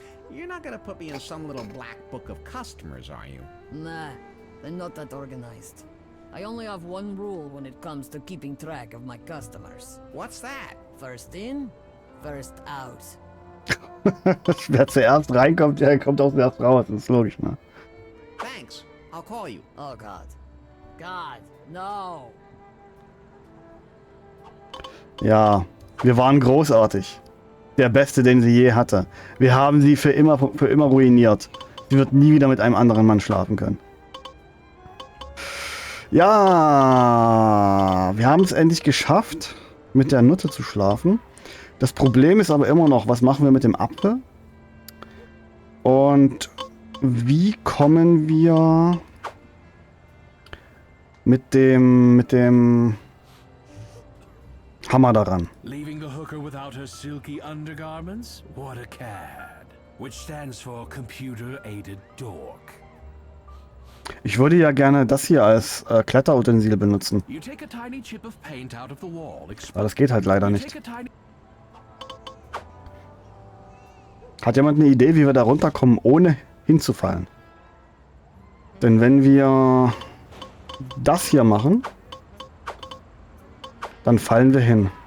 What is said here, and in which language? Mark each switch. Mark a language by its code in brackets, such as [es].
[en] You're not gonna put me in some little black book of customers, are you? Nah, they're not that organized. I only have one rule when it comes to keeping track of my customers. What's that? First in, first out. [de] Wer zuerst reinkommt, der kommt auch zuerst raus. Das ist logisch, ne? [en] Thanks. I'll call you. Oh God. God, no. [de] Ja, wir waren großartig. Der Beste, den sie je hatte. Wir haben sie für immer ruiniert. Sie wird nie wieder mit einem anderen Mann schlafen können. Ja, wir haben es endlich geschafft, mit der Nutte zu schlafen. Das Problem ist aber immer noch, was machen wir mit dem Apfel? Und wie kommen wir mit dem Hammer daran? [en] Leaving the hooker without her silky undergarments? What a cad. Which stands for Computer Aided Dork. [de] Ich würde ja gerne das hier als Kletterutensil benutzen. [en] You take a tiny chip of paint out of the wall. [de] Aber das geht halt leider nicht. Hat jemand eine Idee, wie wir da runterkommen, ohne hinzufallen? Denn wenn wir das hier machen, dann fallen wir hin.